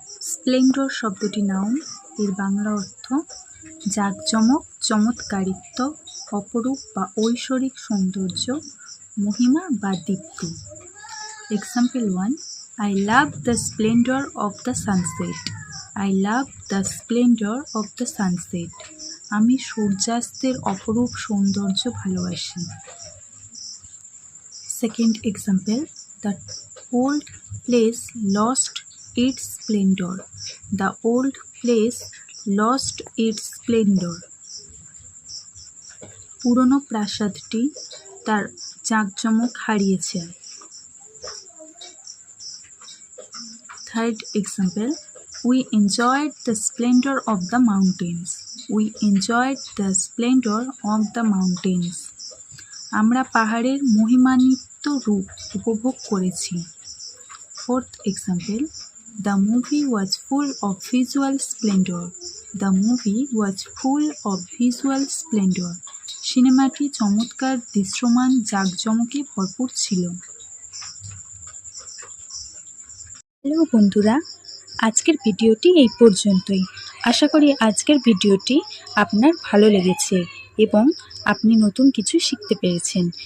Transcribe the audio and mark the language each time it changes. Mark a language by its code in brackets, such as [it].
[bn] Splendor শব্দটি noun, এর বাংলা অর্থ জাঁকজমক, চমৎকারিত্ব, অপরূপ বা ঐশ্বরিক সৌন্দর্য, মহিমা বা দীপ্তি। [en] Example 1, I love the splendor of the sunset. I love the splendor of the sunset. [bn] আমি সূর্যাস্তের অপরূপ সৌন্দর্য ভালোবাসি। [en] Second example, the old place lost its splendor. The old place lost its splendor. [bn] পুরনো প্রাসাদটি তার জাঁকজমক হারিয়েছে। [en] Third example, we enjoyed the splendor of the mountains. We enjoyed the splendor of the mountains. [bn] আমরা পাহাড়ের মহিমান্বিত রূপ উপভোগ করেছি। [en] Fourth example, the movie was full of visual splendor. The movie was full of visual splendor. [bn] সিনেমাটি চমৎকার দৃশ্যমান জাঁকজমকে ভরপুর ছিল। হ্যালো বন্ধুরা, আজকের ভিডিওটি এই পর্যন্তই। আশা করি আজকের ভিডিওটি আপনার ভালো লেগেছে এবং আপনি নতুন কিছু শিখতে পেরেছেন।